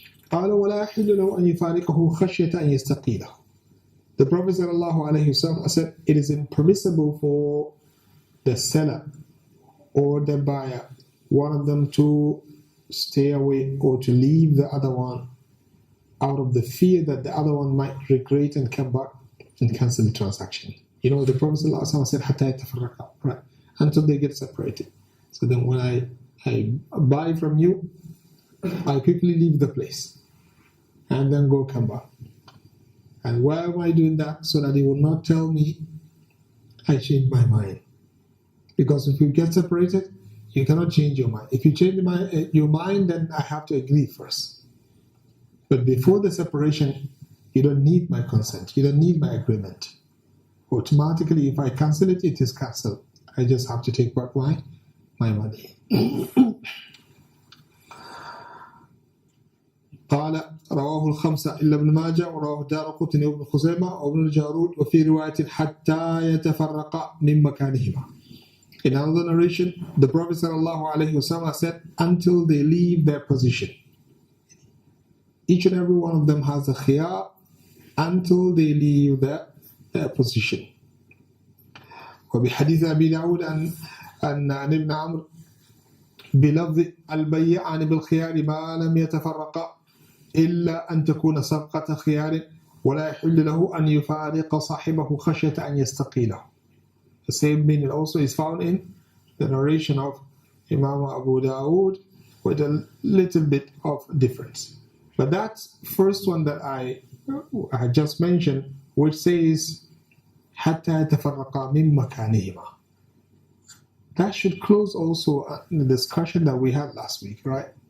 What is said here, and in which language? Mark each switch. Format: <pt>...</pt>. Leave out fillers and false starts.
<ar>قال ولا يحل له أن يفارقه خشية أن يستقيله.</ar> <en>The Prophet ﷺ said it is impermissible for the seller or the buyer, one of them, to stay away or to leave the other one out of the fear that the other one might regret and come back and cancel the transaction. You know, the Prophet ﷺ said</en> <ar>حتى يتفرقا,</ar> <en>right, until they get separated. So then when I buy from you, I quickly leave the place and then come back. And why am I doing that? So that he will not tell me I changed my mind. Because if you get separated, you cannot change your mind. If you change your mind, then I have to agree first. But before the separation, you don't need my consent. You don't need my agreement. Automatically, if I cancel it, it is cancelled. I just have to take back my money.</en> <ar>قال رواه الخمسة إلا ابن ماجه ورواه الدارقطني وابن خزيمة وابن الجارود وفي رواية حتى يتفرقا من مكانهما.</ar> <en>In another narration, the Prophet ﷺ said, until they leave their position. Each and every one of them has a khiyar until they leave their position.</en> <ar>وبحديث أبي داود أن ابن عمرو بلفظ البيعان بالخيار ما لم يتفرقا إلا أن تكون صفقة خيار ولا يحل له أن يفارق صاحبه خشية أن يستقيله.</ar> <en>The same meaning also is found in the narration of Imam Abu Dawood with a little bit of difference. But that first one that I just mentioned, which says</en> <ar>حتى يتفرقا من مكانهما,</ar> <en>that should close also the discussion that we had last week, right?</en>